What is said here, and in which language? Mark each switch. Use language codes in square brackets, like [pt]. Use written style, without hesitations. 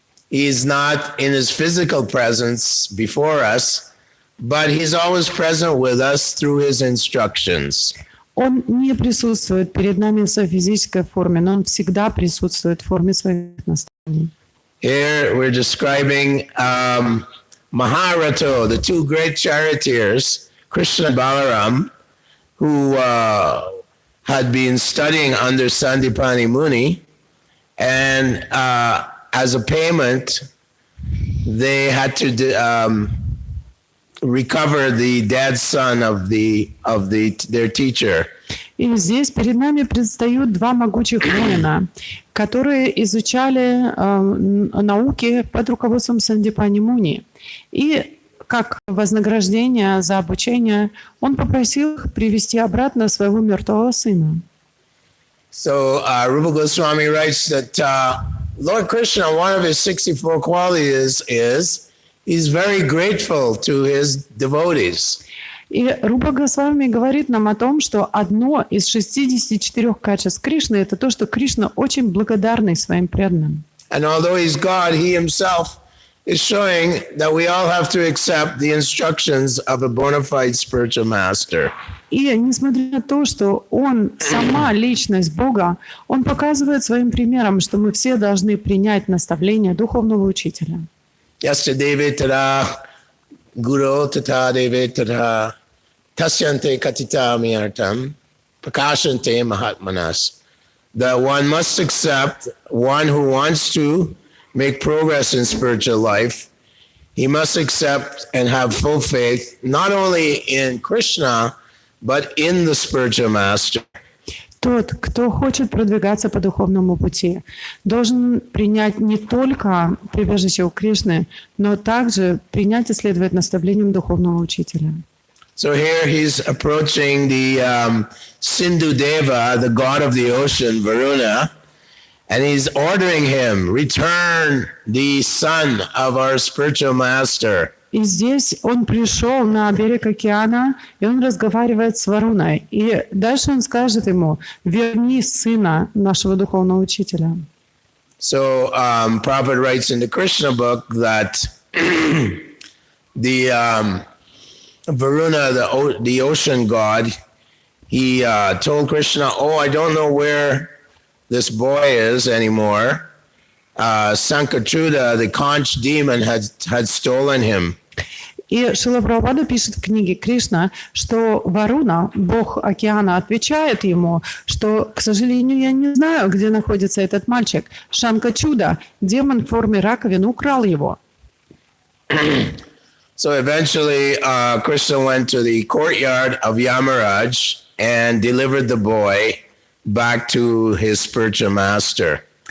[en] He is not in his physical presence before us, but he's always present with us through his instructions. [ru] Он не присутствует перед нами в своей физической форме, но он всегда присутствует в форме своих наставлений. [en] Here we're describing Maharato, the two great charioteers, Krishna and Balaram, who had been studying under Sandipani Muni, and as a payment, they had to recover the dead son of their teacher. [ru] И здесь перед нами предстают два могучих воина, которые изучали науки под руководством Сандипани Муни. И как вознаграждение за обучение он попросил их привести обратно своего мертвого сына. [en] So Rupa Goswami writes that Lord Krishna, one of his 64 qualities is he's very grateful to his devotees. [ru] И Рупа Госвами говорит нам о том, что одно из 64 качеств Кришны – это то, что Кришна очень благодарный своим преданным. [en] And although he's God, he himself is showing that we all have to accept the instructions of a bona fide spiritual master. [ru] И несмотря на то, что он сама личность Бога, он показывает своим примером, что мы все должны принять наставление духовного учителя. [sa] Yasya deve tara guru tata deve tara tasyante katita miyartam prakashante mahatmanas. [en] That one must accept, one who wants to make progress in spiritual life, he must accept and have full faith not only in Krishna, but in the spiritual master. [ru] Тот, кто хочет продвигаться по духовному пути, должен принять не только прибежище у Кришны, но также принять и следовать наставлениям духовного учителя. [en] So here he's approaching the Sindhu Deva, the god of the ocean, Varuna, and he's ordering him, return the son of our spiritual master. [ru] И здесь он пришел на берег океана, и он разговаривает с Варуной. И дальше он скажет ему, верни сына нашего духовного учителя. [en] So Prabhupada writes in the Krishna book that the Varuna, the ocean god, he told Krishna, oh, I don't know where this boy is anymore. Sankachuda, the conch demon, had stolen him. [ru] И Шрила Прабхупада пишет в книге Кришна, что Варуна, бог океана, отвечает ему, что, к сожалению, я не знаю, где находится этот мальчик. Шанкачуда, демон в форме раковины, украл его. [en] So eventually, Krishna went to the courtyard of Yamaraj and delivered the boy back to his spiritual master.